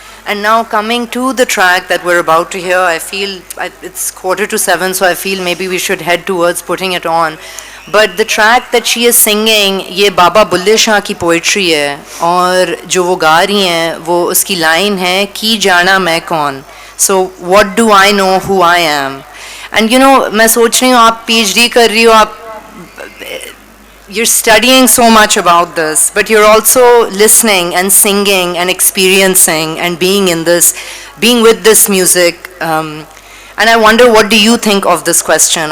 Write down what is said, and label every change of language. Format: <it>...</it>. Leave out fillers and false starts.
<en>And now coming to the track that we're about to hear, I feel it's 6:45, so I feel maybe we should head towards putting it on. But the track that she is singing,</en> <ur>یہ بابا بلے شاہ کی poetry ہے, اور جو وہ گا رہی ہیں وہ اس کی لائن ہے کی جانا میں کون,</ur> <en>so what do I know who I am. And</en> <ur>میں سوچ رہی ہوں آپ پی ایچ ڈی کر رہی ہو, آپ</ur> <en>you're studying so much about this, but you're also listening and singing and experiencing and being with this music, and I wonder what do you think of this question.</en>